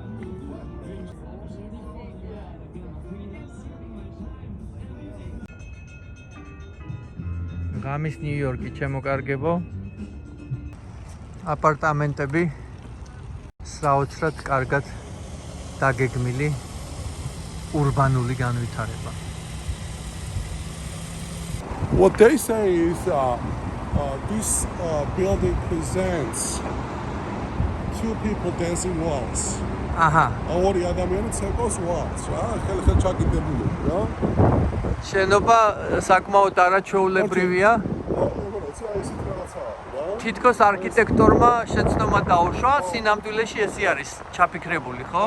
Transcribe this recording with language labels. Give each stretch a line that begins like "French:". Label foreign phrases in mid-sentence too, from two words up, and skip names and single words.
Georgian: ღამის ნიუ-იორკი, ჩემოკარგებო. აპარტამენტები საოცრად კარგად დაგეგმილი урбанული განვითარება.
English: What they say is this building presents two people dancing waltz. აჰა.
Georgian: ორი ადამიანი ცეკავს waltz, რა, ხელ-ხელ ჩაკიდებული, რა. შენობა საკმაოდ არაჩვეულებრივია. როგორიც ისეთ რაღაცაა, რა. თითქოს არქიტექტორმა შეცდომა დაუშვა, სინამდვილეში ესე არის ჩაფიქრებული, ხო?